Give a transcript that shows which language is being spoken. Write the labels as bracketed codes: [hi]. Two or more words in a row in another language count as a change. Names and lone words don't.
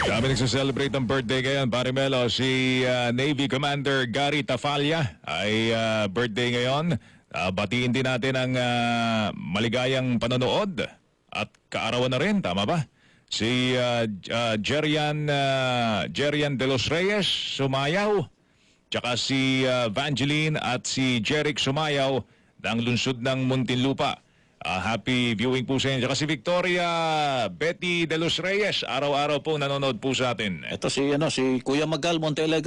[tl] Kami nagsa-celebrate ng birthday ngayon, pare Melo. Si Navy Commander Gary Tafalla ay birthday ngayon. Batiin din natin ang maligayang panonood at kaarawan na rin, tama ba? Si Jerian de los Reyes Sumayaw, tsaka si Vangeline at si Jeric Sumayaw ng lungsod ng Muntinlupa. [en] Happy viewing [tl] po sa inyo. Tsaka si Victoria Betty de los Reyes, araw-araw po nanonood po sa atin. Ito si Kuya Magal Montealegre.